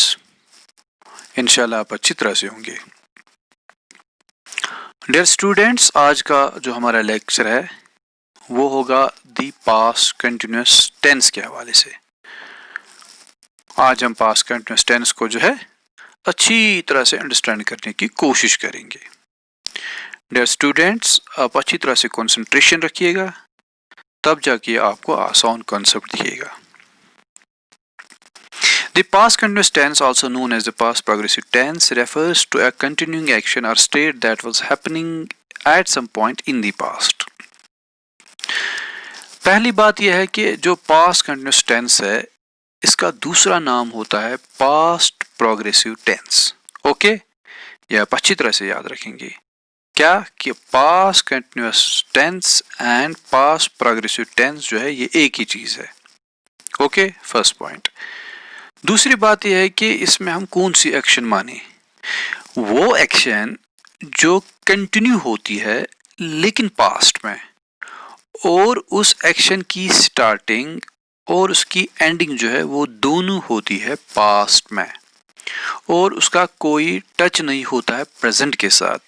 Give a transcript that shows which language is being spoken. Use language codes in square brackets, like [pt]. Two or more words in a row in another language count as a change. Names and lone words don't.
[ur] ان شاء اللہ آپ اچھی طرح سے ہوں گے. [en] dear students, [ur] آج کا جو ہمارا لیکچر ہے وہ ہوگا [en] the past continuous tense [ur] کے حوالے سے. آج ہم [en] past continuous tense [ur] کو جو ہے اچھی طرح سے انڈرسٹینڈ کرنے کی کوشش کریں گے. [en] dear students, [ur] آپ اچھی طرح سے کنسنٹریشن رکھیے گا، تب جا کے آپ کو آسان کانسیپٹ دکھے گا. [en] The past continuous tense, also known as the past progressive tense, refers to a continuing action or state that was happening at some point in the past. [ur] پہلی بات یہ ہے کہ جو [en] past continuous tense [ur] ہے اس کا دوسرا نام ہوتا ہے [en] past progressive tense. [ur] اوکے، یہ آپ اچھی طرح سے یاد رکھیں گے کیا کہ [en] past continuous tense and past progressive tense [ur] جو ہے یہ ایک ہی چیز ہے. [en] okay, first point. [ur] دوسری بات یہ ہے کہ اس میں ہم کون سی ایکشن مانے، وہ ایکشن جو کنٹینیو ہوتی ہے لیکن پاسٹ میں، اور اس ایکشن کی اسٹارٹنگ اور اس کی اینڈنگ جو ہے وہ دونوں ہوتی ہے پاسٹ میں، اور اس کا کوئی ٹچ نہیں ہوتا ہے پریزنٹ کے ساتھ.